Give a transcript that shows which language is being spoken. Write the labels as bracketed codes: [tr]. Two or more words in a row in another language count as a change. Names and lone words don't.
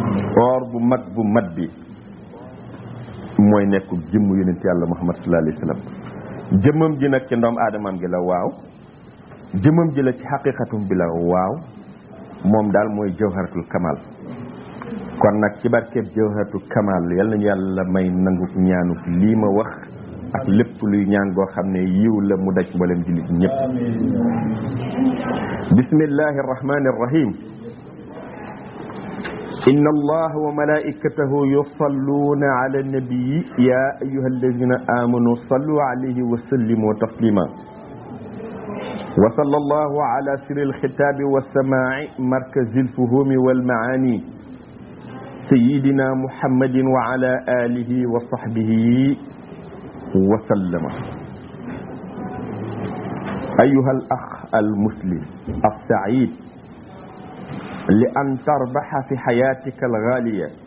[wo] or bu mag bu mat bi mooy nekku jëmm yonent yàlla Muhammad [ar] صلى الله عليه وسلم [wo] jëmmam ji nag ci ndoom aadamam gi la waaw jëmmam ji la ci xaqiqatum bi la waaw moom daal mooy [ar] جوهرة الكمال [wo] kon nag ci barkeeb [ar] جوهرة الكمال [wo] yal nañu yàlla may nangu ñaanu lii ma wax ak lépp luy ñaan goo xam ne yiw la mu daj mboolem jullit ñëpp [ar] بسم الله الرحمن الرحيم إن الله وملائكته يصلون على النبي يا أيها الذين آمنوا صلوا عليه وسلموا تسليما وصلى الله على سر الختاب والسماع مركز الفهوم والمعاني سيدنا محمد وعلى آله وصحبه وسلم أيها الأخ المسلم السعيد لأن تربح في حياتك الغالية